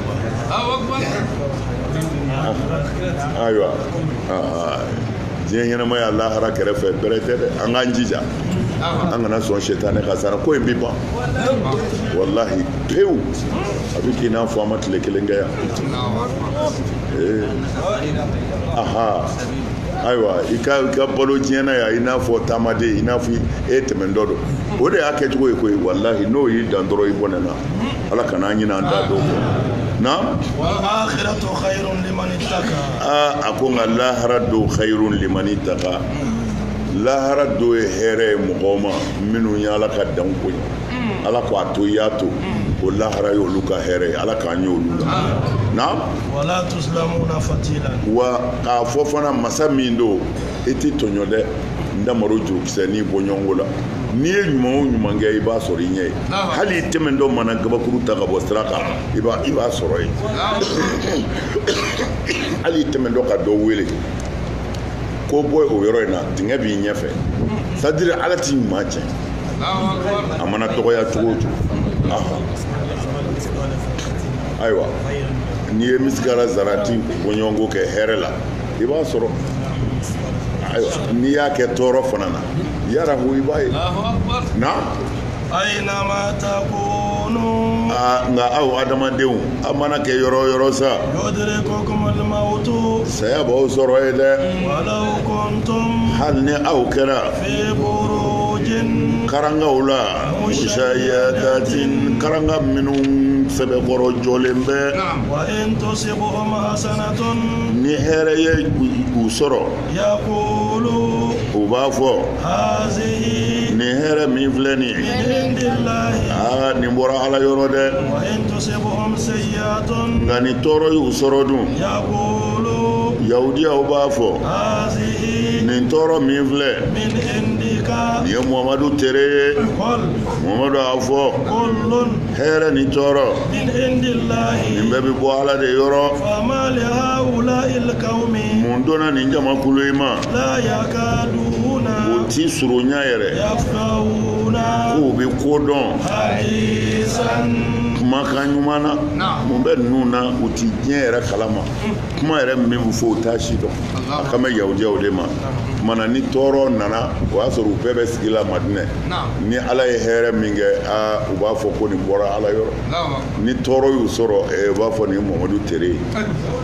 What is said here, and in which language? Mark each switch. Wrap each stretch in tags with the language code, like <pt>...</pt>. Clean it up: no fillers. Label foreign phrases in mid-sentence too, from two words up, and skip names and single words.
<bm>ayiwa diɲɛ ɲɛnamaya lahara kɛrɛfɛ bɛrɛ tɛ dɛ an k'an jija an kana sɔn sɛtanɛ ka sara ko in bɛ ban wallahi pewu a bɛ k'i n'a fɔ an ma tile kelen kɛ yan ayiwa i ka balo diɲɛ na yan i n'a fɔ taamaden i n'a fɔ e tɛmɛntɔ don o de y'a kɛcogo ye koyi wallahi n'o y'i dan dɔrɔn i bɔnɛ na ala kana an ɲinɛ an t'a dɔn na</bm> <ar>والآخرة خير لمن اتقى</ar> <bm>a ko nka lahara do</bm> <ar>خير لمن اتقى</ar> <bm>lahara do ye hɛrɛ ye mɔgɔw ma minnu ye ala ka danw ko ala ko a to i y'a to o lahara ye olu ka hɛrɛ ye ala k'an ye olu la na</bm> <ar>ولا تظلمون فتيلا</ar> <bm>wa k'a fɔ fana masa min do i tɛ tɔɲɔ dɛ n damaro jurukisɛ n'i bɔ ɲɔgɔn la n'i ye ɲuman o ɲuman kɛ i b'a sɔrɔ i ɲɛ ye hali i tɛmɛntɔ mana gabakuru ta ka bɔ sira kan i b'a sɔrɔ yen hali i tɛmɛntɔ ka dɔ wele ko bɔ o yɔrɔ in na dingɛ b'i ɲɛfɛ</bm> <fr>c'est-à-dire</fr> <bm>ala t'i ɲuman tiɲɛ a mana dɔgɔya cogo o cogo ayiwa n'i ye misigara zarati bɔɲɔgɔnko kɛ hɛrɛ la i b'a sɔrɔ ayiwa n'i y'a kɛ tɔɔrɔ fana na yarahu i b'a ye na</bm> <ar>أينما تكونوا</ar> <bm>nka aw adamadenw a mana kɛ yɔrɔ o yɔrɔ sa</bm> <ar>يدرككم الموت</ar> <bm>saya b'aw sɔrɔ ye dɛ</bm> <ar>ولو كنتم</ar> <bm>hali ni aw kɛra</bm> <ar>في بروج</ar> <bm>karangaw la mushayadatin karanga minnu sɛbɛkɔrɔ jɔlen bɛ</bm> <ar>وإن تصبهم حسنة</ar> <bm>ni hɛrɛ ye u sɔrɔ</bm> <ar>يقولوا</ar> <bm>u b'a fɔ</bm> <ar>هذه</ar> <bm>ni hɛrɛ min filɛ nin</bm> <ar>من</ar> <bm>ye</bm> <ar>عند الله</ar> <bm>nin bɔra ala yɔrɔ dɛ</bm> <ar>وإن تصبهم سيئة</ar> <bm>nka ni tɔɔrɔ y'u sɔrɔ dun</bm> <ar>يقولوا</ar> <bm>yahudiyaw b'a fɔ</bm> <ar>هذه</ar> <bm>nin tɔɔrɔ min filɛ</bm> <ar>من عندك</ar> <bm>nin ye muhamadu tere ye</bm> <ar>قل</ar> <bm>muhamadu y'a fɔ</bm> <ar>كل</ar> <bm>hɛrɛ ni tɔɔrɔ</bm> <ar>من عند الله</ar> <bm>nin bɛɛ bɛ bɔ ala de yɔrɔ</bm> <ar>فما لهؤلاء القوم</ar> <bm>mun donna nin jamakulu yi ma</bm> <ar>لا يكادون</ar> <bm>o ti surunya yɛrɛ</bm> <ar>يفقهون</ar> <bm>k'u bɛ ko dɔn</bm> <ar>حديثا</ar> <bm>kumakan ɲuman na mun bɛ ninnu na u ti diɲɛ yɛrɛ kalama kuma yɛrɛ min bɛ fɔ u t'a si dɔn a kan bɛ yahudiyaw de ma mana ni tɔɔrɔ nana o y'a sɔrɔ u bɛɛ bɛ sigi la madinɛ ni ala ye hɛrɛ min kɛ u b'a fɔ ko nin bɔra ala yɔrɔ ni tɔɔrɔ y'u sɔrɔ u b'a fɔ nin ye muhamadu tere ye</bm>